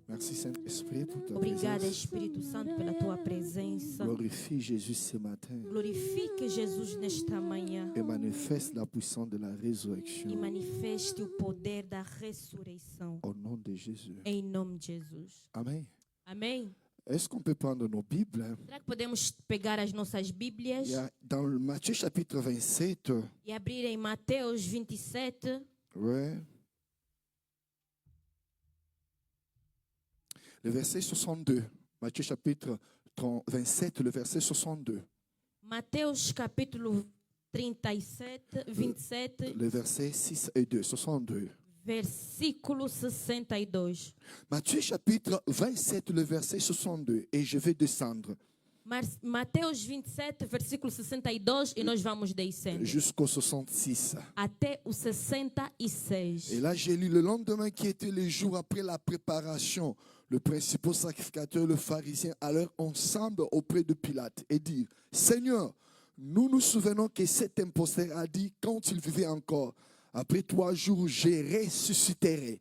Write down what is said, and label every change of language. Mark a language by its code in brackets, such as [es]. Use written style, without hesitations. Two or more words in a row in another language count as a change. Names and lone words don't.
[fr] Merci Saint-Esprit pour ta [pt] Obrigada, [fr] présence. [pt] Espírito Santo, pela tua presença. [fr] Glorifie Jésus ce matin [pt] Glorifique Jesus nesta manhã [fr] et manifeste la puissance de la résurrection [pt] e manifeste o poder da ressurreição. [fr] au nom de Jésus. [pt] Em nome de Jesus. [fr] Amen. [pt] Amém? [fr] Est-ce qu'on peut prendre nos Bibles? [pt] Será que podemos pegar as nossas Bíblias [fr] Il y a dans le Matthieu chapitre 27, [pt] e abrir em Mateus 27, [fr] ouais, le verset 62. Matthieu chapitre 27, le verset 62. [pt] Mateus capítulo 37, 27, [fr] Le verset 6 et 2, 62. [pt] versículo 62. [fr] Matthieu chapitre 27, le verset 62. Et je vais descendre [pt] Mateus 27, versículo 62, e nós vamos descendo [fr] jusqu'au 66. [pt] até o 66. [fr] Et là, j'ai lu le lendemain qui était le jour après la préparation. Le principal sacrificateur, le pharisien, allèrent ensemble auprès de Pilate et dirent, Seigneur, nous nous souvenons que cet imposteur a dit quand il vivait encore, après 3 jours, je ressusciterai.